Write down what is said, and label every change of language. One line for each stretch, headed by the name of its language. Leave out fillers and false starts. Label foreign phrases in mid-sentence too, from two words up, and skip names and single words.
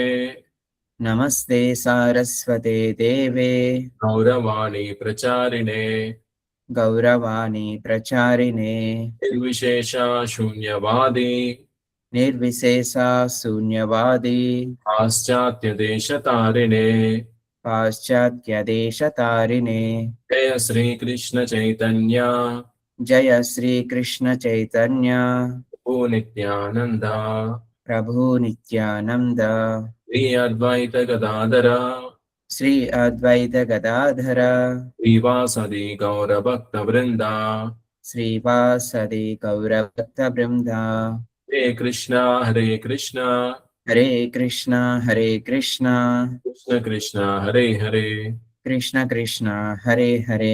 Sanskrit: नमस्ते सारस्वते देवे गौरवाणी प्रचारिणे गौरवाणी प्रचारिणे निर्विशेष शून्यवादि निर्विशेष शून्यवादि पाश्चात्य देशतारिणे पाश्चात्य देशतारिणे. Jaya Sri Krishna Chaitanya జయ శ్రీ కృష్ణ చైతన్య Prabhu Nityananda ప్రభు నిత్యానంద Sri Advaita Gadadara శ్రీ అద్వైత గదాధర श्रीवासादि गौर भक्त वृन्द श्रीवासादि गौरभक्त वृन्द. Hare Krishna Hare Krishna హరే కృష్ణ హరే కృష్ణ Krishna Krishna Hare Hare కృష్ణ కృష్ణ హరే హరే